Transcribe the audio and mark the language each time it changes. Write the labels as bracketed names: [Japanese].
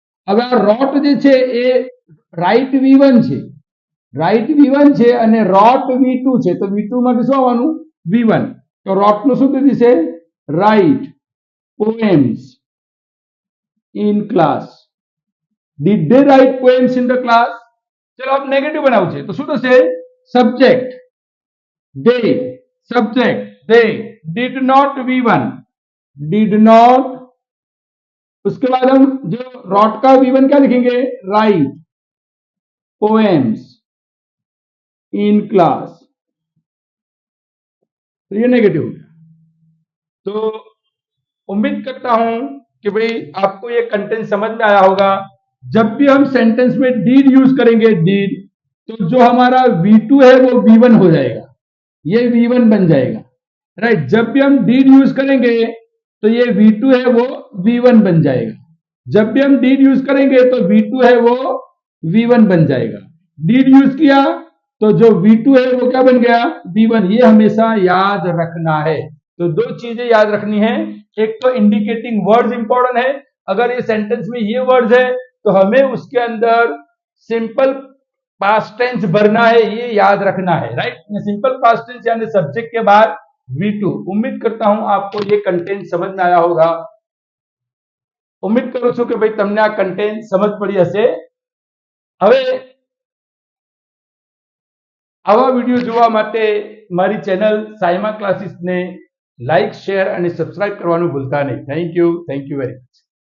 [Gujarati] હવે આ રોટ જે છે એ રાઈટ V1 છે, રાઈટ V1 છે અને રોટ V2 છે. તો V2 માટે શું આવવાનું? V1. તો રોટ નું શું થઈ જશે? [English] Write poems in class. did they write poems in the class? [Gujarati] ચલો આપ નેગેટિવ બનાવવું છે. તો શું થશે? [English] Subject they, subject they did not V1, did not. [Hindi] उसके बाद हम जो रॉट का V1 क्या लिखेंगे? [English] Write poems in class. [Hindi] तो ये नेगेटिव हो गया. तो उम्मीद करता हूं कि भाई आपको ये कंटेंट समझ में आया होगा. जब भी हम सेंटेंस में डीड यूज करेंगे, डीड, तो जो हमारा V2 है वो V1 हो जाएगा, ये V1 बन जाएगा, राइट? जब भी हम डीड यूज करेंगे तो ये V2 है वो V1 बन जाएगा. जब भी हम डीड यूज करेंगे तो V2 है वो V1 बन जाएगा. डीड यूज किया तो जो V2 है वो क्या बन गया? V1. ये हमेशा याद रखना है. तो दो चीजें याद रखनी है. एक तो इंडिकेटिंग वर्ड्स इंपॉर्टेंट है. अगर ये सेंटेंस में ये वर्ड्स है तो हमें उसके अंदर सिंपल पास्ट टेंस भरना है, ये याद रखना है, राइट? सिंपल पास्ट टेंस यानी सब्जेक्ट के बाद V2. उम्मीद करता हूं आपको ये कंटेंट समझ में आया होगा. उम्मीद करूं [Gujarati] છું કે ભાઈ તમને આ કન્ટેન્ટ સમજ પડી હશે. હવે આવા વિડીયો જોવા માટે મારી ચેનલ સાયમા ક્લાસીસને લાઈક, શેર અને સબસ્ક્રાઇબ કરવાનું ભૂલતા નહીં. Thank you very much.